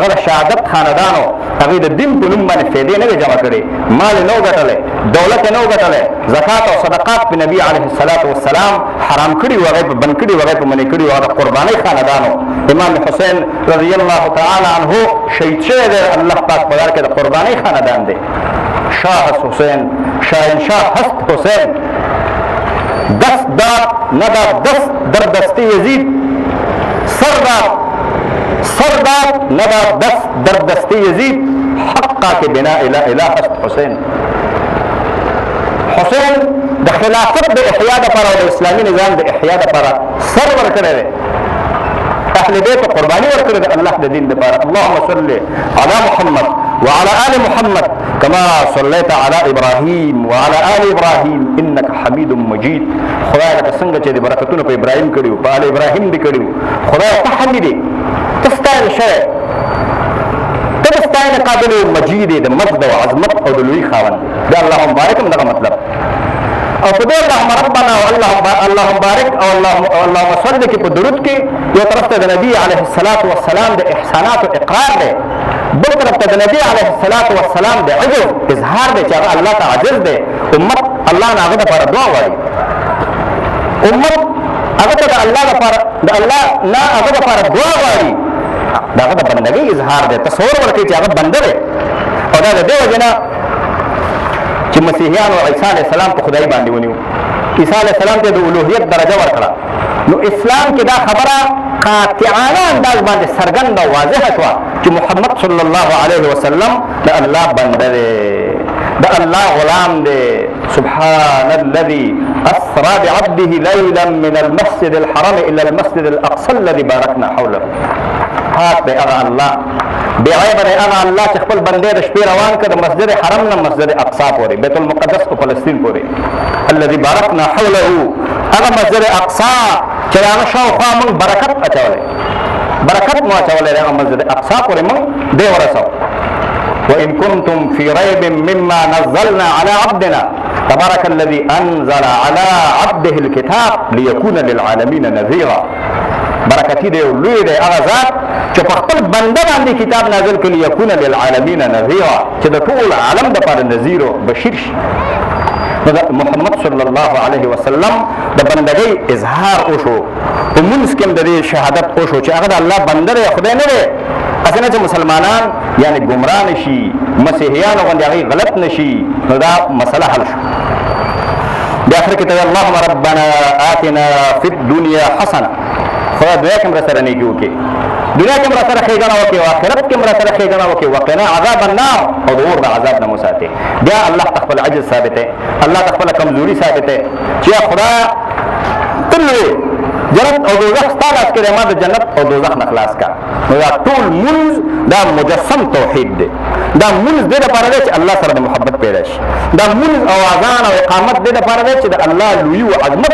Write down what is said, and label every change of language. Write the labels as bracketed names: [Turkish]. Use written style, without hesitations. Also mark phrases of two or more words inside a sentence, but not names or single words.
[Pashto] د شهادت خاندانو هغوی د دین په نوم باندې فیدې نه وې جمع کړې مال یې نه و ګټلی دولت یې نه و ګټلی زکات او صدقات په نبي [Arabic] علیه الصلاة والسلام [Pashto] حرام کړي وو هغوی په بند کړي وو هغوی په منې کړي وو هغه د قربانۍ خاندانو امام حسین [Arabic] رضی الله تعالی عنه [Pashto] شهید شوی دی الله پاک په لار کې د قربانۍ خاندان دی [Persian] شاه حسین شاهنشاه هست حسین دست داد نداد دست در دست یزید سر داد نداد دست در دست یزید حقا که بنا اله هست حسین [Pashto] حسین د خلافت د احیا دپاره او د اسلامي نظام د احیا دپاره سر ورکړی دی اهل بیت قرباني ورکړې ده الله د دین دپاره [Arabic] اللهم صل على محمد وعلى آل محمد كما صليت على إبراهيم وعلى آل إبراهيم إنك حميد مجيد [Pashto] خدای لکه څنګه چې د برکتونو په ابراهیم کړي په آل ابراهیم دې کړي خدای ته حمید دی ته ستایل شوی ته د ستاینې قابل مجید د مجد او عظمت او د لوی خاوند دا [Arabic] اللهم بارک [Pashto] هم دغه مطلب او په دې [Arabic] اللهم ربنا [Pashto] او [Arabic] اللهم بارک [Pashto] او [Arabic] اللهم صل [Pashto] کې په درود کې یو طرف ته د نبی [Arabic] علیه الصلاة والسلام [Pashto] د احسانات او اقرار دی بل طرف ته د نبی [Arabic] علیه الصلاة والسلام [Pashto] د عجز اظهار دی چې هغه الله ته عاجز دی امت الله نه هغه دپاره دعا غواړي امت الله لپاره د الله نه هغه لپاره دعا غواړي دا هغه د بندګۍ اظهار دی تصور ورکړي چې هغه بنده دی او دا د دې وجه نه چې مسیحیانو عیسی [Arabic] علیه السلام [Pashto] په خدای باندې ونیو عیسی [Arabic] علیه السلام [Pashto] ته د الوهیت درجه ورکړه نو اسلام کې دا خبره قاطعانه انداز باندې څرګنده او واضحه شوه چې محمد [Arabic] صلی الله علیه وسلم [Pashto] د الله بنده دی د الله غلام دی [Arabic] سبحان الذي اسرى بعبده ليلا من المسجد الحرام الى المسجد الاقصى الذي باركنا حوله [Pashto] پاک دی هغه الله بې عیبه دی هغه الله چې خپل بندې د شپې روان کړه د مسجد حرم نه مسجد اقصا پورې بیت المقدس په فلسطین پورې الذي [Arabic] باركنا حوله [Pashto] هغه مسجد اقصا چې هغه شاوخوا موږ برکت اچولی برکت مو اچولی دی هغه مسجد اقصا پورې موږ دی ورسو [Arabic] وإن كنتم في ريب مما نزلنا على عبدنا تبارك الذي أنزل على عبده الكتاب ليكون للعالمين نذيرا [Pashto] برکتی دی لوی دی هغه ذات چې په خپل بنده باندې کتاب نازل کړي [Arabic] ليكون للعالمين نذيرا [Pashto] چې د ټول عالم دپاره نذیر او بشیر شي محمد [Arabic] صلی الله علیه وسلم [Pashto] د بندګۍ اظهار وشو په منځ کې هم د دې شهادت وشو چې هغه د الله بنده دی خدای نه دی اسنه چې مسلمانان یعنی گمراه نشي مسیحیانو باندې هغه غلط نشي نو دا مسله حل شو د اخر کې ته [Arabic] اللهم ربنا آتنا فی الدنيا حسنه [Pashto] خدای دنیا کې مرا سره نیکی وکړي دنیا کې مرا سره ښېګڼه وکړي او آخرت کې مرا سره ښېګڼه وکړي [Arabic] وقنا عذاب النار [Pashto] او د اور د عذاب نه مو ساتي بیا الله ته خپل عجز ثابتې الله ته خپله کمزوري ثابتې چې خدای تل جنت او دوزخ ستا لاس کې دی ما د جنت او دوزخ نه خلاص کا نو دا ټول مونځ دا مجسم توحید دی دا مونځ دې دپاره دی چې الله سره د محبت پیدا شي دا مونځ او اذان او اقامت دې دپاره دی چې د الله لویي او عظمت